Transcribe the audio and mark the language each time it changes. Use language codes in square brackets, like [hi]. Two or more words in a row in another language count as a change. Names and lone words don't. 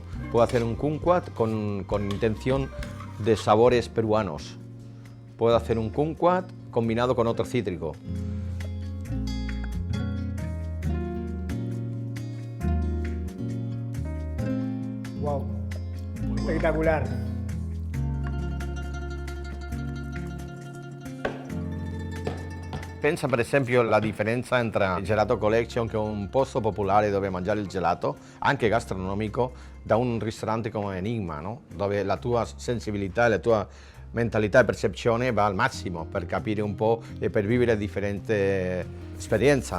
[es] Puedo hacer un kumquat con intención de sabores peruanos. Puedo hacer un kumquat combinado con otro cítrico. Wow, espectacular. [it] Pensa per esempio alla differenza tra il Gelato Collection, che è un posto popolare dove mangiare il gelato, anche gastronomico, da un ristorante come Enigma, no? Dove la tua sensibilità e la tua mentalità e percezione va al massimo per capire un po' e per vivere differente esperienza.